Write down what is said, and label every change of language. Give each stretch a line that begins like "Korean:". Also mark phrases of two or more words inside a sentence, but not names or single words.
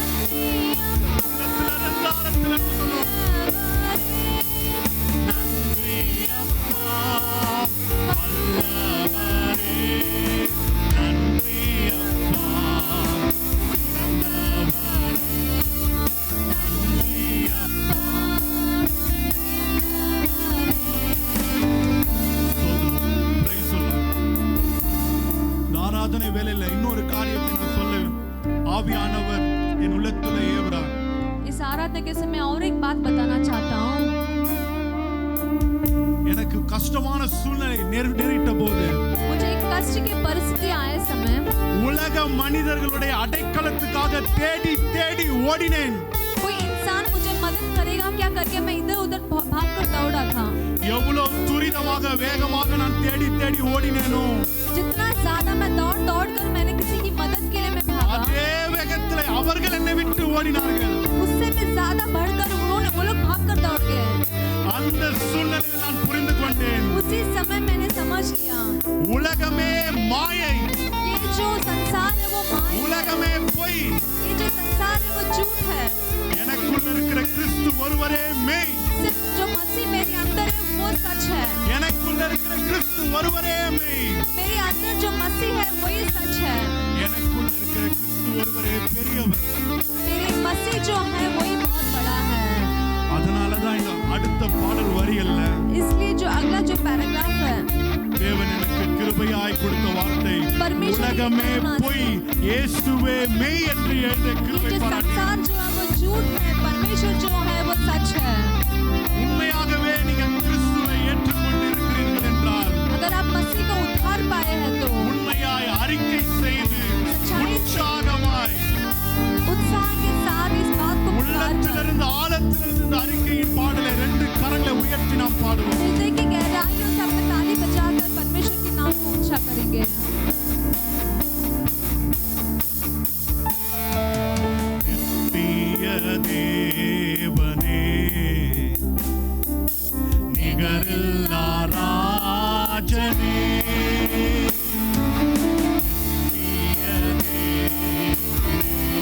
Tamil: நன்றி அப்பா வல்லவரே, நன்றி அப்பா பிறந்தவரே, நன்றி அப்பா.
English: Praise the Lord.
Tamil: இந்த ஆராதனை வேலையில இன்னொரு காரியத்தை நான் சொல்ல ஆவியானவர் என் உள்ளத்துல ஏவுறார்.
Hindi: इस आराधना के समय और एक बात बताना चाहता हूँ.
Tamil: எனக்கு கஷ்டமான சூழ்நிலை நேரிட்ட போது
Hindi: मुझे एक कष्ट की परिस्थिति आए समय
Tamil: உலக மனிதர்களுடைய அடைக்கலத்துக்காக தேடி தேடி ஓடினேன்.
Hindi: कोई इंसान मुझे मदद करेगा क्या करके मैं इधर उधर भागकर दौड़ा था.
Tamil: எவ்வளவு துரிதமாக வேகமாக நான் தேடி தேடி ஓடினேனோ
Hindi: जितना ज्यादा मैं दौड़ दौड़ कर मैंने किसी की मदद के लिए मैं भागा,
Tamil: அதே வேகத்திலே அவர்கள் என்னை விட்டு ஓடினார்கள்.
Hindi: उससे भी ज्यादा बढ़कर वो लोग भागकर दौड़ गए.
Tamil: அந்த சூழ்நிலையில் நான் புரிந்து கொண்டேன்,
Hindi: उसी समय मैंने समझ लिया
Tamil: உலகமே மாயை,
Hindi: ये जो संसार है वो माया है,
Tamil: உலகமே பொய்,
Hindi: ये जो संसार है वो झूठ है.
Tamil: எனக்குள்ள இருக்கிற கிறிஸ்து ஒருவரே மெய்,
Hindi: सिर्फ जो मसीह मेरे अंदर है वो सच है.
Tamil: எனக்குள்ள இருக்கிற கிறிஸ்து ஒருவரே மெய்,
Hindi: मेरे अंदर जो मसीह है वही सच है.
Tamil: எனக்குள்ள இருக்கிற கிறிஸ்து ஒருவரே பெரியவர்.
Hindi: मेरे मसीह जो है वही बहुत बड़ा है.
Tamil: அதனாலதான் இந்த அடுத்த பாடல் வரிகள்ல
Hindi: इसलिए जो अगला जो पैराग्राफ है,
Tamil: தேவன் எனக்கு கிருபையாய் கொடுத்த வார்த்தை உலகமே பொய் இயேசுவே மெய் என்று எழுத
Hindi: ये
Tamil: கிருபை
Hindi: जो
Tamil: பாராட்டி.
Hindi: संसार जो है वो झूठ है, परमेश्वर जो है वो सच है.
Tamil: உண்மையாகவே நீங்கள் கிறிஸ்துவை ஏற்றுக்கொண்டு இருக்கிறீர்கள் என்றால்
Hindi: अगर आप मसीह का उद्धार पाए हैं तो
Tamil: உண்மையாய் அறிக்கை செய்து உற்சாகமாய்
Hindi: उत्साह के साथ इस बात को पुकार कर
Tamil: உள்ளத்திலிருந்து ஆழத்திலிருந்து இந்த அறிக்கையின் பாடலை ரெண்டு கரங்களை உயர்த்தி நாம் பாடுவோம்.
Hindi: हृदय की गहराइयों से अपने ताली बजाकर परमेश्वर के नाम को ऊंचा करेंगे.
Tamil: நித்திய தேவனே நிகரில்லா ராஜனே, நித்திய தேவனே